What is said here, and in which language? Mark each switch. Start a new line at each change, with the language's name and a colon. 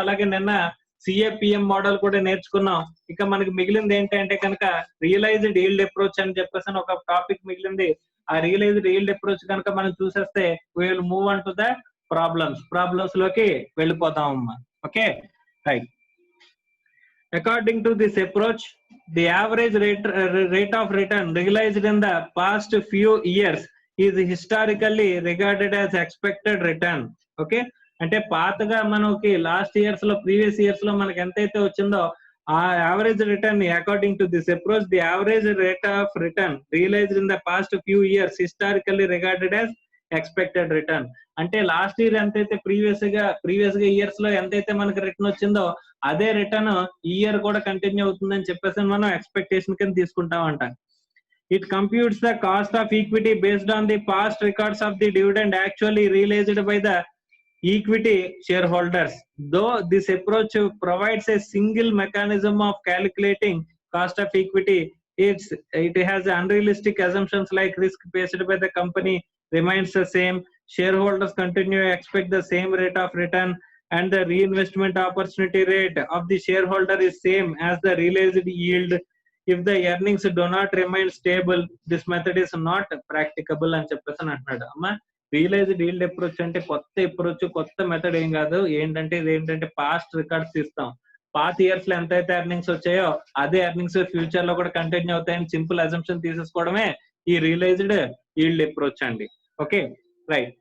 Telugu: అలాగే నిన్న సిఏపిఎం మోడల్ కూడా నేర్చుకున్నాం. ఇక మనకి మిగిలింది ఏంటంటే కనుక రియలైజ్డ్ ఈల్డ్ అప్రోచ్ అని చెప్పేసి ఒక టాపిక్ మిగిలింది. ఆ రియలైజ్డ్ ఈల్డ్ అప్రోచ్ కనుక మనం చూసేస్తే
English: we will move on to the
Telugu: problems లోకి వెళ్ళిపోతాం అమ్మా.
English: Okay right. According to this approach, the average rate of return realized in the past few years is historically regarded as expected return. Okay,
Telugu: అంటే పాతగా మనకి last years లో previous years లో మనకి ఎంతైతే వచ్చిందో ఆ
English: Average return according to this approach the average rate of return realised in the past few years historically regarded as expected return.
Telugu: అంటే లాస్ట్ ఇయర్ ఎంతైతే ప్రీవియస్ గా ఇయర్స్ లో ఎంతైతే మనకి రిటర్న్ వచ్చిందో అదే రిటర్న్ ఈ ఇయర్ కూడా కంటిన్యూ అవుతుందని చెప్పేసి మనం ఎక్స్పెక్టేషన్ కింద తీసుకుంటామంట.
English: It computes the cost of equity based on the past records of the dividend actually realised by the equity shareholders. Though this approach provides a single mechanism of calculating cost of equity, it has unrealistic assumptions like risk faced by the company remains the same, shareholders continue to expect the same rate of return, and the reinvestment opportunity rate of the shareholder is same as the realized yield. If the earnings do not remain stable, this method is not practicable
Telugu: అని చెప్పేసి అంటున్నాడు. అమ్మా realised yield approach అంటే కొత్త method ఏం కాదు. ఇదేంటంటే past records తీస్తాం. పాత ఇయర్స్ లో ఎంతైతే ఎర్నింగ్స్ వచ్చాయో అదే ఎర్నింగ్స్ ఫ్యూచర్ లో కూడా కంటిన్యూ అవుతాయని సింపుల్ అజంప్షన్ తీసేసుకోవడమే ఈ రియలైజ్డ్ ఈల్డ్ అప్రోచ్ అండి. Okay right.